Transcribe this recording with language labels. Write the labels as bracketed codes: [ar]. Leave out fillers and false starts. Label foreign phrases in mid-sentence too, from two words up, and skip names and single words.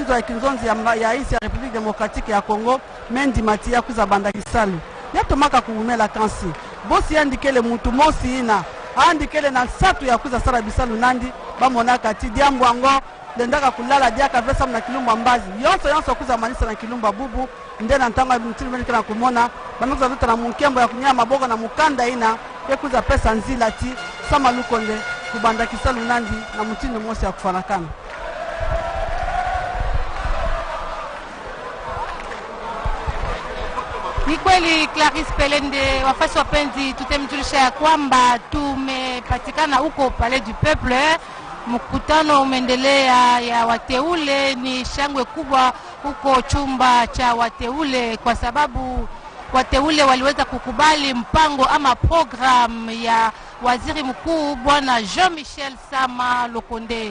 [ktu] ya kinzonzi ya isi ya République démocratique ya Congo mendi mati ya kuza banda kisalu yatomaka kuumela kansi bosi yandikele mutu mosi ina andikele na satu ya kuza sara bisalu nandi bamonaka ti diambo ango lendaka kulala diaka vesa na kilumba mbazi yonso kuza manisa na kilumba bubu ndena ntanga mtili meni kana kumona banakuza luta na munkembo ya kunyama maboko na mukanda ina yekuza pesa nzila ti Sama Lukonde kubanda kisalu nandi na mutini mosi ya kufanakana. [sw] Ni kweli Clarisse Pelende, wafasi wapenzi, tutemjulisha ya kwamba tumepatikana huko Palais du Peuple. Mkutano umeendelea ya wateule, ni shangwe kubwa huko chumba cha wateule kwa sababu wateule waliweza kukubali mpango ama program ya waziri mkuu bwana Jean-Michel Sama Lukonde.